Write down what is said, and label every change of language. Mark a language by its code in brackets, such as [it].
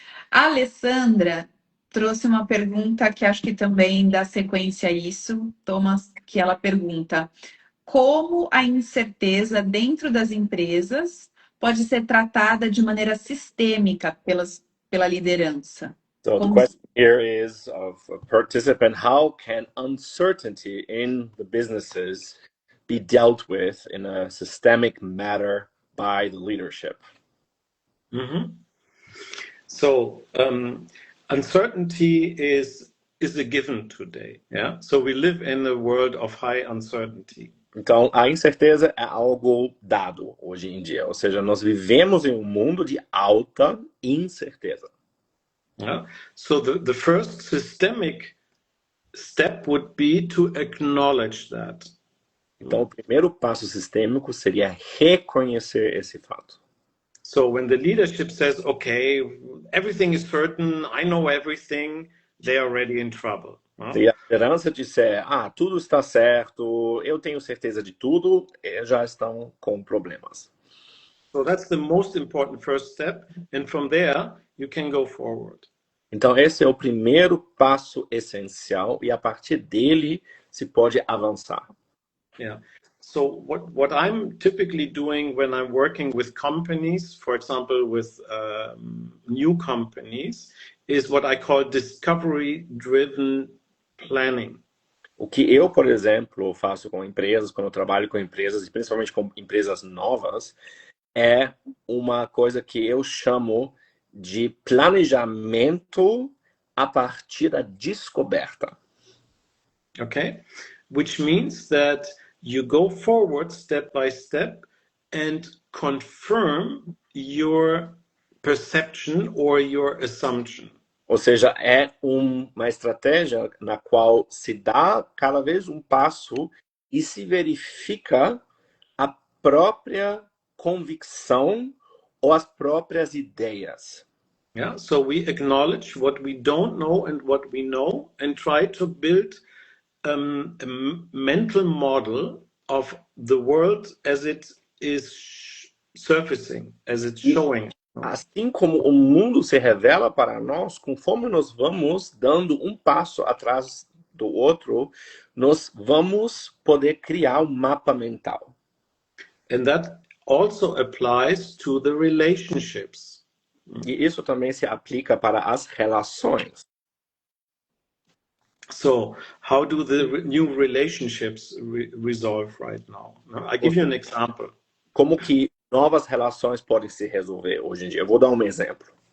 [pt] A Alessandra trouxe uma pergunta que acho que também dá sequência a isso, Thomas, que ela pergunta: como a incerteza dentro das empresas pode ser tratada de maneira sistêmica pela liderança? [en] So the question here is of a participant, how can uncertainty in the businesses be dealt with in a systemic manner by the leadership? So uncertainty is a given today. Yeah. So we live in a world of high uncertainty. [pt] Então, a incerteza é algo dado hoje em dia. Ou seja, nós vivemos em um mundo de alta incerteza. [en] Yeah. So the first systemic step would be to acknowledge that. [pt] Então, o primeiro passo sistêmico seria reconhecer esse fato. [en] So when the leadership says, okay, everything is certain, I know everything, they are already in trouble. [pt] Se a liderança disser, tudo está certo, eu tenho certeza de tudo, já estão com problemas. [en] So that's the most important first step, and from there you can go forward. [pt] Então esse é o primeiro passo essencial e a partir dele se pode avançar. [en] Yeah. So what I'm typically doing when I'm working with companies, for example, with new companies, is what I call discovery-driven planning. [pt] O que eu, por exemplo, faço com empresas, quando eu trabalho com empresas, e principalmente com empresas novas, é uma coisa que eu chamo de planejamento a partir da descoberta. [en] Okay? Which means that you go forward step by step and confirm your perception or your assumption. [pt] Ou seja, é uma estratégia na qual se dá cada vez um passo e se verifica a própria convicção ou as próprias ideias. [en] Yeah, so we acknowledge what we don't know and what we know and try to build a mental model of the world as it is surfacing, as it's showing. [pt] Assim como o mundo se revela para nós, conforme nós vamos dando um passo atrás do outro, nós vamos poder criar um mapa mental. [en] And that also applies to the relationships. [pt] E isso também se aplica para as relações. [en] So, how do the new relationships resolve right now? I give you an example. [pt] Como que novas relações podem se resolver hoje em dia? Eu vou dar um exemplo.